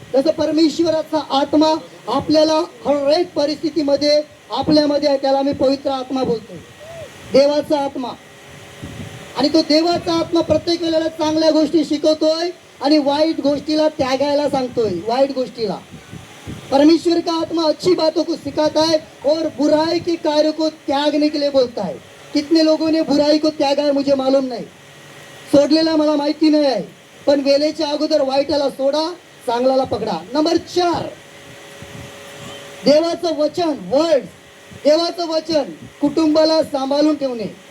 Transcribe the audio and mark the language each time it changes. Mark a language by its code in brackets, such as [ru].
[mr] जसं परमेश्वराचा आत्मा आपल्याला हर एक परिस्थितीमध्ये आपल्यामध्ये आहे, त्याला आम्ही पवित्र आत्मा बोलतोय, देवाचा आत्मा. आणि तो देवाचा आत्मा प्रत्येक वेळेला चांगल्या गोष्टी शिकवतोय आणि वाईट गोष्टीला त्यागायला सांगतोय, वाईट गोष्टीला. [hi] परमेश्वर का आत्मा अच्छी बातों को सिखाता है और बुराई के कार्य को त्यागने के लिए बोलता है. कितने लोगों ने बुराई को त्यागा है मुझे मालूम [mr] नाही, सोडलेला मला माहिती नाही आहे, पण वेळेच्या अगोदर वाईटाला सोडा, चांगल्याला पकडा. नंबर 4, देवाचं वचन, वर्ड, देवाचं वचन कुटुंबाला सांभाळून ठेवणे.